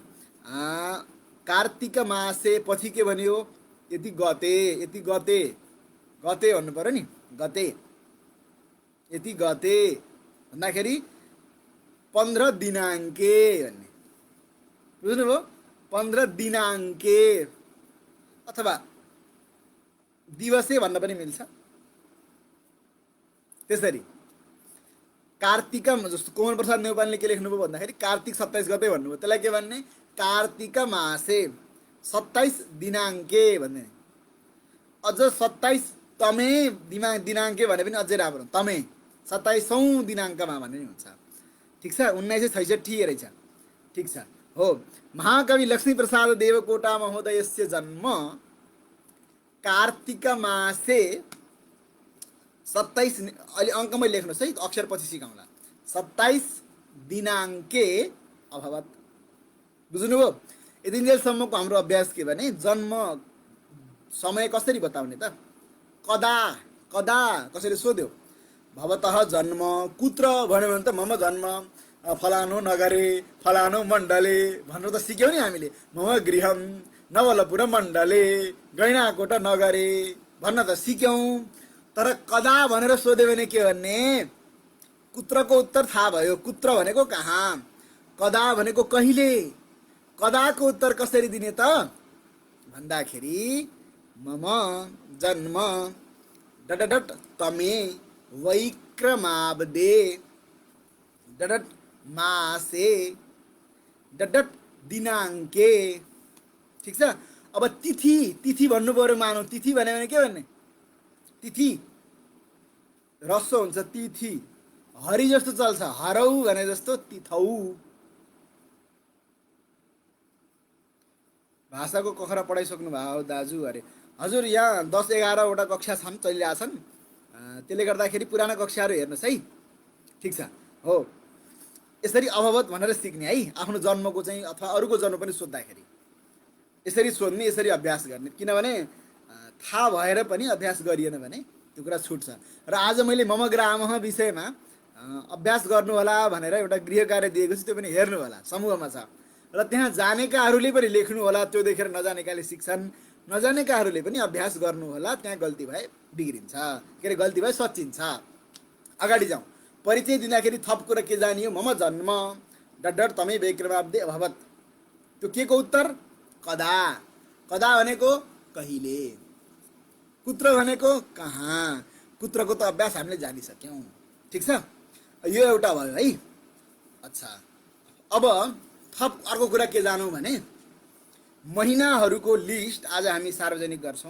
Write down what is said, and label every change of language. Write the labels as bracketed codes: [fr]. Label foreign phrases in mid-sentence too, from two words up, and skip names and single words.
[sa] कार्तिक मासे [ne] पछि के भन्यो, यति गते, यति गते, गते भन्नु पर्यो नि, गते, यति गते भन्दाखेरि 15 दिनाङ्के भन्ने, बुझ्नुभयो? 15 दिनाङ्के अथवा दिवसे भन्न पनि मिल्छ। त्यसरी कार्तिक, जस्तो कोमल प्रसाद नेउपानेले के लेख्नुभयो भन्दाखेरि कार्तिक 27 गते भन्नुभयो, त्यसलाई के भन्ने, [sa] कार्तिक मासे 27 दिनाङ्के भन्ने। [ne] अझ 27 [sa] तमे दिनाङ्के [ne] भने पनि अझै राम्रो, तमे 27औं दिनाङ्कमा भने नि हुन्छ। ठिक छ, 1966 रहेछ। ठिक छ, हो। [sa] महाकवि लक्ष्मीप्रसाद देवकोटा महोदयस्य जन्म कार्तिक मासे 27, [ne] अहिले अङ्कमै लेख्नुहोस् है, अक्षर पछि सिकाउँला। [sa] 27 दिनाङ्के अभवत। [ne] बुझ्नुभयो? यतिन्जेलसम्मको हाम्रो अभ्यास के भने जन्म समय कसरी बताउने त? [sa] कदा कदा [ne] कसैले सोध्यो, [sa] भवतः जन्म कुत्र [ne] भन्यो भने त [sa] मम जन्म फलानु नगरे फलानु मण्डले [ne] भनेर त सिक्यौँ नि हामीले। [sa] मम गृहम नवलपुर मण्डले गैँडाकोट नगरे [ne] भन्न त सिक्यौँ। तर कदा भनेर सोध्यो भने के भन्ने? कुत्रको उत्तर थाहा भयो। कुत्र भनेको कहाँ, कदा भनेको कहिले। कदाको उत्तर कसरी दिने त भन्दाखेरि [sa] मम जन्म डडडट तमे वैक्रमाब्दे डडट मासे डडट दिनाङ्के। [ne] ठिक छ। अब तिथि, तिथि भन्नु पर्यो। मानौ तिथि भन्यो भने के भन्ने? तिथि रस्व हुन्छ, तिथि। हरि जस्तो चल्छ, हरौ भने जस्तो तिथौ। भाषाको कखरा पढाइसक्नु भयो दाजु अरे? हजुर, यहाँ 10-11वटा कक्षा छन्, चलिरहेछन्। त्यसले गर्दाखेरि पुराना कक्षाहरू हेर्नुहोस् है। ठिक छ, हो। यसरी अभवत भनेर सिक्ने है। आफ्नो जन्मको चाहिँ अथवा अरूको जन्म पनि सोद्धाखेरि यसरी सोध्ने, यसरी अभ्यास गर्ने। किनभने थाहा भएर पनि अभ्यास गरिएन भने त्यो कुरा छुट्छ। र आज मैले [sa] मम ग्रामः [ne] विषयमा अभ्यास गर्नु होला भनेर एउटा गृह कार्य दिएको छु, त्यो पनि हेर्नु होला, समूहमा छ। र त्यहाँ जानेकाहरूले पनि लेख्नु होला, त्यो देखेर नजानेकाले सिक्छन्, नजानेकाहरूले पनि अभ्यास गर्नु होला। त्यहाँ गल्ती भए बिग्रिन्छ, के अरे गल्ती भए सचिन्छ। अगाडि जाउँ। परिचय दिँदाखेरि थप कुरा के जानियो? [sa] मम जन्म डडड तमै वैक्रमाब्दे अभवत। [ne] त्यो के को उत्तर? [sa] कदा। [ne] कदा भनेको कहिले, कुत्र भनेको कहाँ। कुत्रको त अभ्यास हामीले जानिसक्यौँ। ठिक छ, यो एउटा भयो है। अच्छा, अब थप अर्को कुरा के जानौँ भने महिनाहरूको लिस्ट आज हामी सार्वजनिक गर्छौँ।